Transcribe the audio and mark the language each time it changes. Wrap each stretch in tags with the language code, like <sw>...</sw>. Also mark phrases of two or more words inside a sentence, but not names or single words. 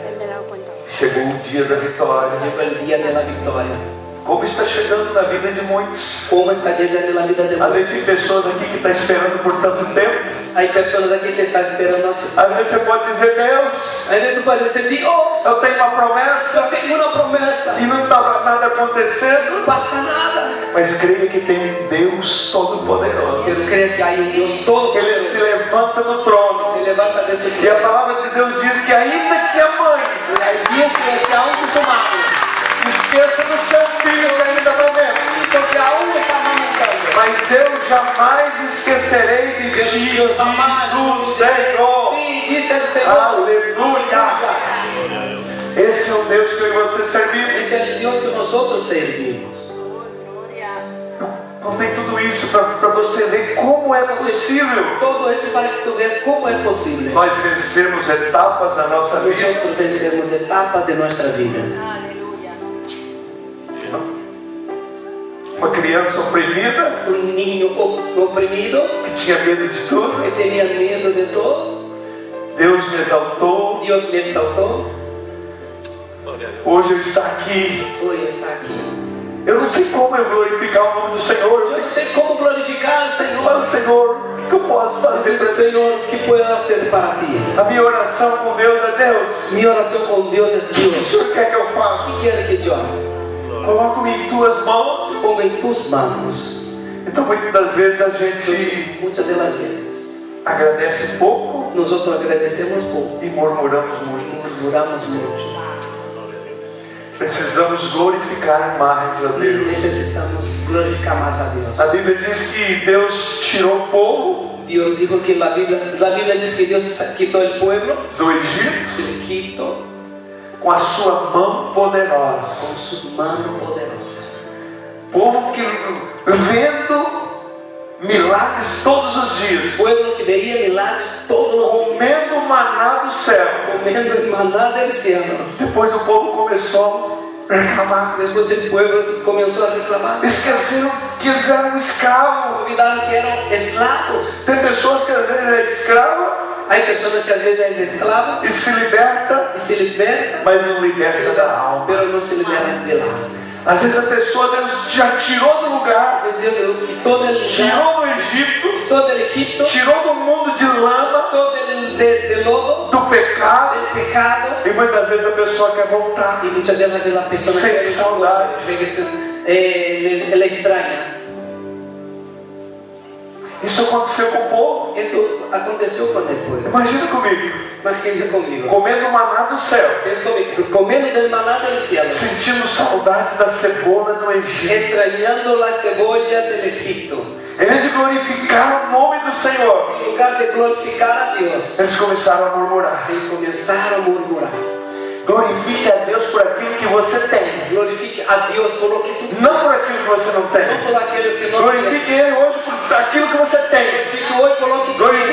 <pt>Chegou o dia da vitória.</pt> <es>Llegó el día de la victoria.</es> <pt>Como está chegando na vida de muitos.</pt> <es>¿Cómo está llegando la vida de</es> <pt>Às</pt> <es>muchos?</es> <pt>vezes tem pessoas aqui que estão esperando por tanto tempo.</pt> <es>Hay personas aquí que están esperando así.</es> <pt>Às vezes você pode dizer: Deus,</pt> <es>Hay veces tú puedes decir, Dios,</es> <pt>eu tenho uma</pt> <es>yo</es> <pt>promessa</pt> <es>tengo una promesa.</es> <pt>e não está nada acontecendo.</pt> <es>No pasa nada.</es> <pt>Mas creia que tem um Deus Todo-Poderoso,</pt> <es>Pero creo que hay un Dios</es> <pt>que Ele se</pt> <es>todopoderoso.</es> <pt>levanta do trono.</pt> <es>Se levanta de su</es> <pt>E a</pt> <es>trono.</es> <pt>palavra de Deus diz que ainda que a mãe</pt> <es>Y ahí dice que aún su madre,</es> <pt>esqueça do seu filho que ainda está vendo,</pt> <es>porque aún está amamentando.</es> <pt>mas eu jamais esquecerei de ti,</pt> <es>Yo jamás</es> <pt>Jesus Senhor.</pt> <es>Sí, dice el Señor.</es> <pt>Aleluia! Esse é o Deus que eu e você servimos.</pt> <es>Es el Dios que nosotros servimos.</es> <pt>Contei tudo isso para você ver como é possível</pt> <es>Todo eso para que tú veas cómo es posible.</es> <pt>nós vencermos etapas da nossa vida.</pt> <es>Nosotros vencemos etapas de nuestra vida.</es> <pt>Uma criança oprimida,</pt> <es>Un niño oprimido</es> <pt>que tinha medo de tudo,</pt> <es>que tenía miedo de todo,</es> <pt>Deus me exaltou.</pt> <es>Dios me exaltó.</es> <pt>Hoje eu estou aqui.</pt> <es>Hoy está aquí.</es> <pt>Eu não sei como eu glorificar o nome do Senhor.</pt> <es>Yo no sé cómo glorificar al</es> <pt>Fala,</pt> <es>Señor.</es> <pt>Senhor, o que eu posso fazer para ti?</pt> <es>Señor, ¿qué puedo hacer para ti?</es> <pt>A minha oração com Deus é: Deus,</pt> <es>Mi oración con Dios es</es> <pt>o que o</pt> <es>Dios.</es> <pt>Senhor quer que eu faça?</pt> <es>¿Qué quiere que yo haga?</es> <pt>Coloco-me em tuas mãos.</pt> <es>Ponga en tus manos.</es> <pt>Então muitas das vezes a gente</pt> <es>Entonces, muchas de las veces</es> <pt>agradece pouco</pt> <es>nosotros agradecemos poco</es> <pt>e murmuramos</pt> <es>y</es> <pt>muito.</pt> <es>murmuramos mucho.</es> <pt>Precisamos glorificar mais a Deus.</pt> <es>Necesitamos glorificar más a Dios.</es> <pt>A Bíblia diz que Deus tirou o povo</pt> <es>Dios dijo que la Biblia dice que Dios quitó el pueblo</es> <pt>do Egito</pt> <es>del Egipto</es> <pt>com a sua mão poderosa.</pt> <es>con su mano poderosa.</es> <pt>Povo que vendo milagres todos os dias,</pt> <es>Pueblo que veía milagros todos los días,</es> <pt>comendo o maná do céu.</pt> <es>comiendo el maná del cielo.</es> <pt>Depois o povo começou a reclamar.</pt> <es>Después el pueblo comenzó a reclamar.</es> <pt>Esqueceram que eles eram escravos.</pt> <es>Olvidaron que eran esclavos.</es> <pt>Tem pessoas que às vezes é escrava</pt> <es>Hay personas que a veces es esclava</es> <pt>e se liberta,</pt> <es>y se liberta,</es> <pt>mas não liberta da alma.</pt> <es>pero no se liberan del alma.</es> <pt>Às vezes a pessoa, Deus já tirou do lugar,</pt> <es>Dios quitó del lugar,</es> <pt>tirou do Egito,</pt> <es>quitó del Egipto,</es> <pt>tirou do mundo de lama,</pt> <es>quitó del lodo,</es> <pt>do pecado,</pt> <es>del pecado.</es> <pt>e muitas vezes a pessoa quer voltar.</pt> <es>Y muchas veces las personas Sin que</es> <pt>saudade.</pt> <es>le extraña.</es> <pt>Isso aconteceu com o povo.</pt> <es>Esto aconteció con el pueblo.</es> <pt>Imagina comigo,</pt> <es>Imagínate conmigo.</es> <pt>comendo maná do céu,</pt> <es>Es comiendo del maná del cielo,</es> <pt>sentindo saudade da cebola do Egito.</pt> <es>extrañando la cebolla del Egipto.</es> <pt>Em vez de glorificar o nome do Senhor,</pt> <es>En lugar de glorificar a Dios,</es> <pt>eles começaram a murmurar.</pt> <es>y comenzaron a murmurar.</es> <pt>Glorifique a Deus por aquilo que você tem,</pt> <es>Glorifique a Dios por lo que tú tienes,</es> <pt>não por aquilo que você não</pt> <es>no</es> <pt>tem.</pt> <es>por aquello que no tienes.</es> <pt>Glorifique Ele hoje por aquilo que você tem.</pt> <es>Glorifica hoy por lo que tú tienes.</es>